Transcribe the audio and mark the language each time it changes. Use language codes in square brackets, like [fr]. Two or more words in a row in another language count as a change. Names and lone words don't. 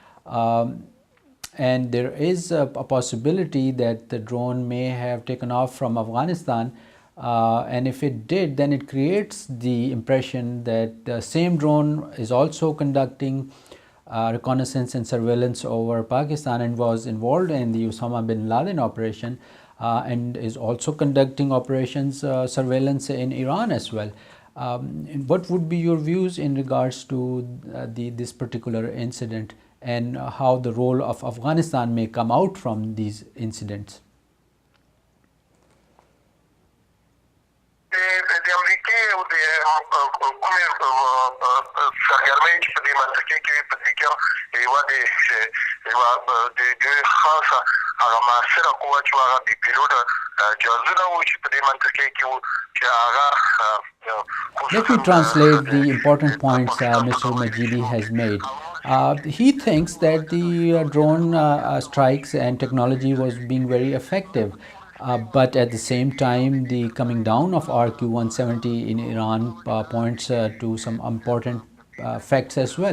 [en] And there is a possibility that the drone may have taken off from Afghanistan, and if it did, then it creates the impression that the same drone is also conducting reconnaissance and surveillance over Pakistan and was involved in the Osama bin Laden operation and is also conducting operations surveillance in Iran as well. What would be your views in regards to this particular incident and how the role of Afghanistan may come out from these incidents? [ps] د امریکې او د کومې سرګرمۍ چې په دې منطقې کې وي په دې کې یوه خاصه هغه مؤثره قوه چې هغه د پیلوټ جهازونه وو چې په دې منطقې کې وو چې هغه [en] Let me translate the important points Mr. Majidi has made. He thinks that the drone strikes and technology was being very effective. But at the same time, the coming down of RQ-170 in Iran points to some important facts as well.